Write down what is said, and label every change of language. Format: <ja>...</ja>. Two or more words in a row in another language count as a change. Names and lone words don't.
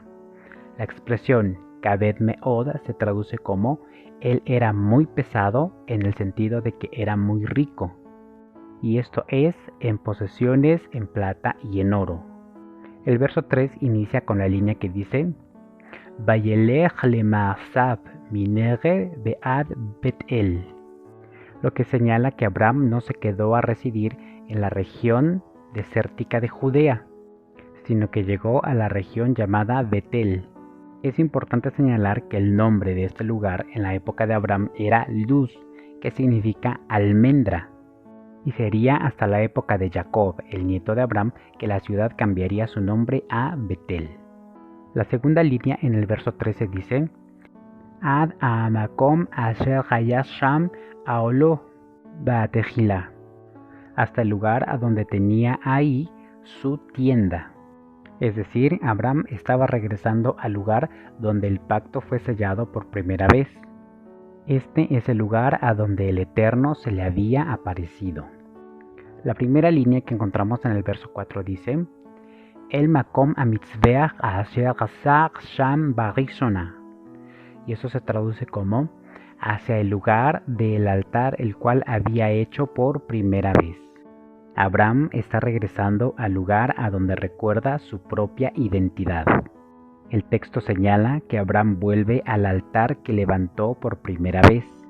<es>La expresión</es> <he>כבד מאוד</he> <es>se traduce como él era muy pesado en el sentido de que era muy rico. Y esto es en posesiones, en plata y en oro. El verso 3 inicia con la línea que dice</es> <he>וילך למסעיו מנגב ועד בית אל,</he> <es>lo que señala que Abraham no se quedó a residir en la región desértica de Judea, sino que llegó a la región llamada Betel. Es importante señalar que el nombre de este lugar en la época de Abraham era Luz, que significa almendra, y sería hasta la época de Jacob, el nieto de Abraham, que la ciudad cambiaría su nombre a Betel. La segunda línea en el verso 13 dice</es> <he>עד המקום אשר היה שם אהלו בתחילה,</he> <es>hasta el lugar a donde tenía ahí su tienda. Es decir, Abraham estaba regresando al lugar donde el pacto fue sellado por primera vez. Este es el lugar a donde el Eterno se le había aparecido. La primera línea que encontramos en el verso 4 dice</es> <he>אל מקום המזבח אשר עשה שם בראשונה,</he> <es>y eso se traduce como hacia el lugar del altar el cual había hecho por primera vez. Abraham está regresando al lugar a donde recuerda su propia identidad. El texto señala que Abraham vuelve al altar que levantó por primera vez.</es>